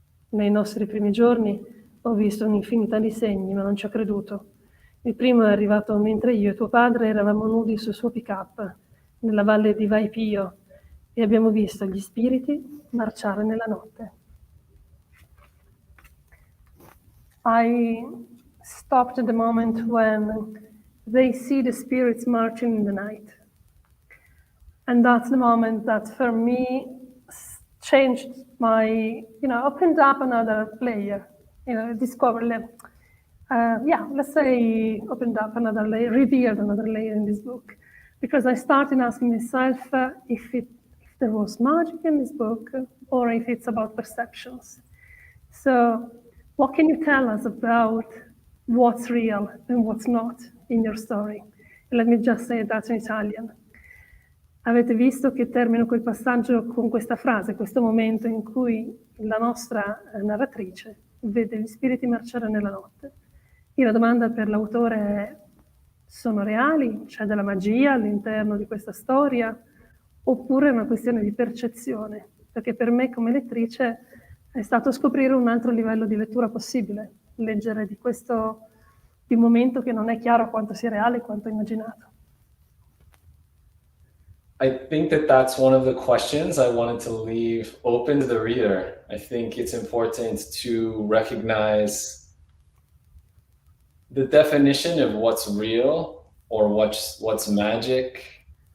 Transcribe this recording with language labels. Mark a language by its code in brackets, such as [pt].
[it] Nei nostri primi giorni ho visto un'infinità di segni, ma non ci ho creduto. Il primo è arrivato mentre io e tuo padre eravamo nudi sul suo pick-up, nella valle di Vaipio, e abbiamo visto gli spiriti marciare nella notte. [en] I stopped at the moment when they see the spirits marching in the night. And that's the moment that for me changed my, opened up another layer, discovered, let's say opened up another layer, revealed another layer in this book. Because I started asking myself if there was magic in this book or if it's about perceptions. So what can you tell us about what's real and what's not in your story? Let me just say that in Italian. [it] Avete visto che termino quel passaggio con questa frase, questo momento in cui la nostra narratrice vede gli spiriti marciare nella notte. E la domanda per l'autore è: sono reali? C'è della magia all'interno di questa storia? Oppure è una questione di percezione? Perché per me come lettrice è stato scoprire un altro livello di lettura possibile, leggere di un momento che non è chiaro quanto sia reale e quanto immaginato. [en] I think that that's one of the questions I wanted to leave open to the reader. I think it's important to recognize the definition of what's real or what's magic.